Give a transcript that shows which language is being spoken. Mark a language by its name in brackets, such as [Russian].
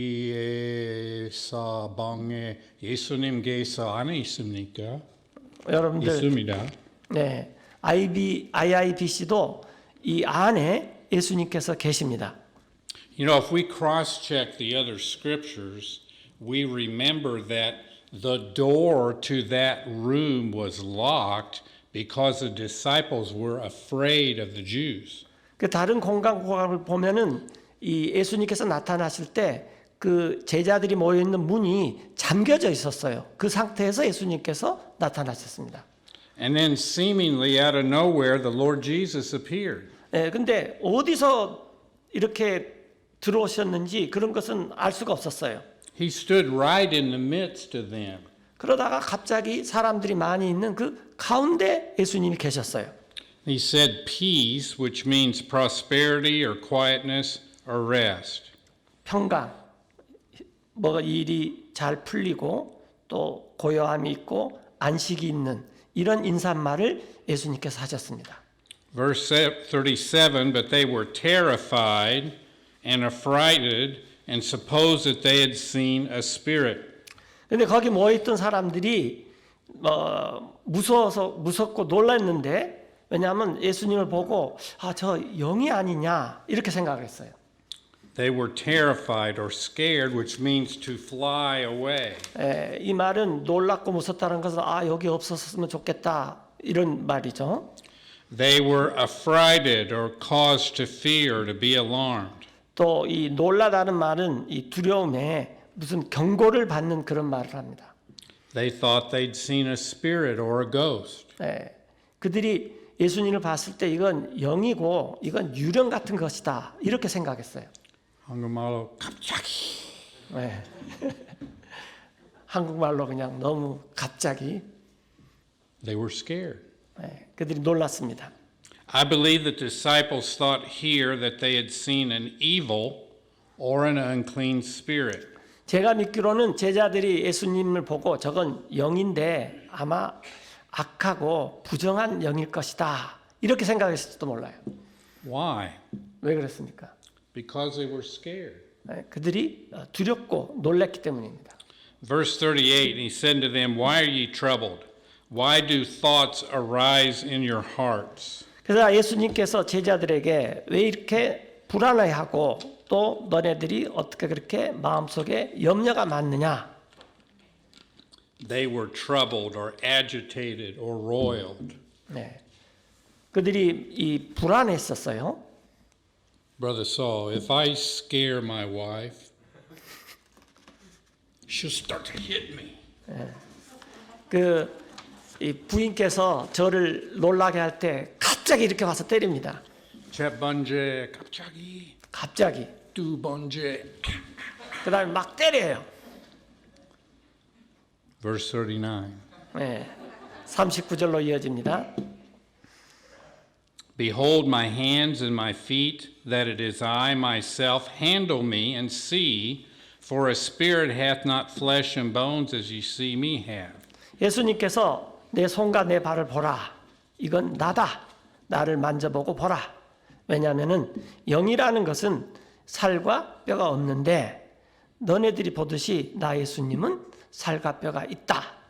[Korean] IBC에서 방에 예수님께서 안에 있습니까? 여러분들 있습니다. 네, IIBC도 이 안에 예수님께서 계십니다. [English] You know, if we cross-check the other scriptures, we remember that the door to that room was locked because the disciples were afraid of the Jews. [Korean] 그 다른 공간을 보면은 이 예수님께서 나타나실 때 그 제자들이 모여 있는 문이 잠겨져 있었어요. 그 상태에서 예수님께서 나타나셨습니다. [English] And then seemingly out of nowhere, the Lord Jesus appeared. [Korean] 네, 근데 어디서 이렇게 들어오셨는지 그런 것은 알 수가 없었어요. [English] He stood right in the midst of them. [Korean] 그러다가 갑자기 사람들이 많이 있는 그 가운데 예수님이 계셨어요. [English] He said peace, which means prosperity or quietness or rest. [Korean] 평강, 뭐가 일이 잘 풀리고 또 고요함이 있고 안식이 있는 이런 인사말을 예수님께서 하셨습니다. [English] Verse 37, but they were terrified and affrighted and supposed that they had seen a spirit. [Korean] 근데 거기 모여 있던 사람들이 무섭고 놀랐는데 왜냐하면 예수님을 보고 저 영이 아니냐 이렇게 생각을 했어요. [English] They were terrified or scared, which means to fly away. [Korean] 이 말은 놀랍고 무섭다는 것은 여기 없었으면 좋겠다 이런 말이죠. [English] They were affrighted or caused to fear, to be alarmed. [Korean] 또 이 놀라다는 말은 이 두려움에 무슨 경고를 받는 그런 말을 합니다. [English] They thought they'd seen a spirit or a ghost. [Korean] 그들이 예수님을 봤을 때 이건 영이고 이건 유령 같은 것이다 이렇게 생각했어요. 한국말로 갑자기. 네. 한국말로 그냥 너무 갑자기. [English] They were scared. [Korean] 그들이 놀랐습니다. [English] I believe the disciples thought here that they had seen an evil or an unclean spirit. [Korean] 제가 믿기로는 제자들이 예수님을 보고 저건 영인데 아마 악하고 부정한 영일 것이다 이렇게 생각했을지도 몰라요. [English] Why? [Korean] 왜 그랬습니까? [English] Because they were scared. [Korean] 그들이 두렵고 놀랐기 때문입니다. [English] Verse 38, he said to them, Why are ye troubled? Why do thoughts arise in your hearts? [Korean] 그래서 예수님께서 제자들에게 왜 이렇게 불안해하고 또 너네들이 어떻게 그렇게 마음속에 염려가 많느냐? [English] They were troubled or agitated or roiled. [Korean] 그들이 이 불안했었어요. [English] Brother Saul, if I scare my wife, she'll start to hit me. [Korean] 이 부인께서 저를 놀라게 할 때 갑자기 이렇게 와서 때립니다. 첫 번째 갑자기. 두 번째. 그다음에 막 때려요. [English] Verse 39. [Korean] 39절로 이어집니다. [English] Behold my hands and my feet, that it is I myself. Handle me and see, for a spirit hath not flesh and bones as ye see me have. [Korean] 예수님께서 내 손과 내 발을 보라. 이건 나다. 나를 만져보고 보라. 왜냐하면은 영이라는 것은 살과 뼈가 없는데 너네들이 보듯이 나 예수님은 살과 뼈가 있다.